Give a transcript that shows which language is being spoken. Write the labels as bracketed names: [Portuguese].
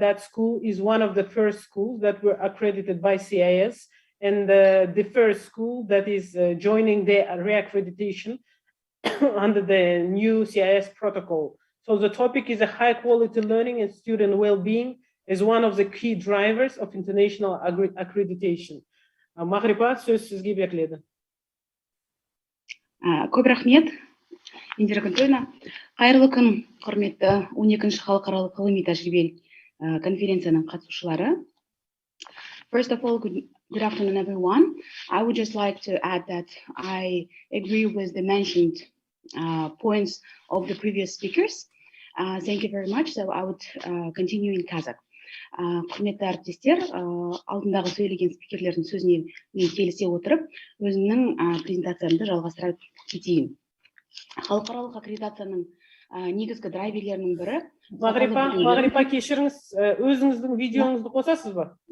[English] That school is one of the first schools that were accredited by CIS, and the first school that is joining the reaccreditation under the new CIS protocol. So the topic is a high quality learning and student well-being as one of the key drivers of international accreditation. [Kazakh] Mahripa, söz sizге беріледі. Көп рахмет, Индира Күнтойна. Қайырлы күн, құрметті 12-ші халықаралық ғылыми тәжірибелік конференцияның қатысушылары. [English] First of all, good afternoon, everyone. I would just like to add that I agree with the mentioned points of the previous speakers. Thank you very much. So I would continue in Kazakh. [Kazakh] Құрметті әріптестер, алдындағы сөйлеген спикерлердің сөзіне мен келісе отырып, өзімнің презентациямды жалғастыра кетейін. Халықаралық аккредитацияның негізгі драйверлерінің бірі. Мағрипа, кешіріңіз, өзіңіздің видеоңызды қосасыз ба?